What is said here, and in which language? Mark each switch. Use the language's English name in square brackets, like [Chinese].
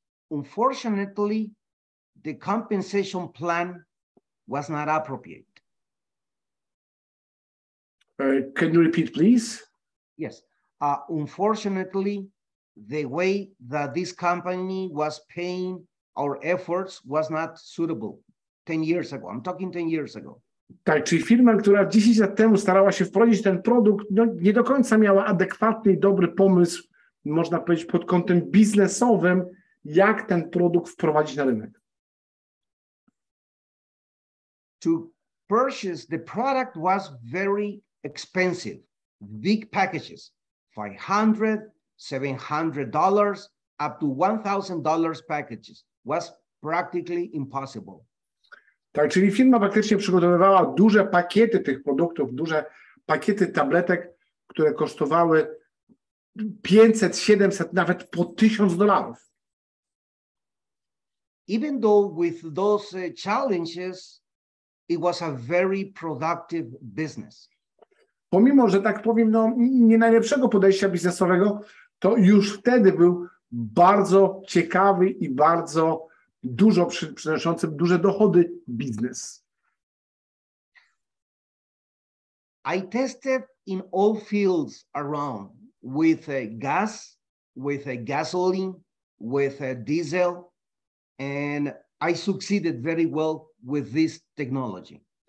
[English] Unfortunately, the compensation plan was not appropriate. Can you repeat, please? Yes. Unfortunately, the way that this company was paying our efforts was not suitable 10 years ago. I'm talking 10 years ago. [Polish] Tak, czyli firma, która 10 lat temu starała się wprowadzić ten produkt, nie do końca miała adekwatny i dobry pomysł, można powiedzieć, pod kątem biznesowym, jak ten produkt wprowadzić na rynek. [English] To purchase the product was very expensive. Big packages, $500, $700, up to $1,000 packages was practically impossible. [Polish] Tak, czyli firma faktycznie przygotowywała duże pakiety tych produktów, duże pakiety tabletek, które kosztowały 500, 700, nawet po $1000. [English] Even though with those challenges, it was a very productive business. [Polish] Pomimo, że tak powiem, nie najlepszego podejścia biznesowego, to już wtedy był bardzo ciekawy i bardzo dużo przynoszący duże dochody biznes. [English] I tested in all fields around with gas, with gasoline, with diesel, and I succeeded very well with this technology.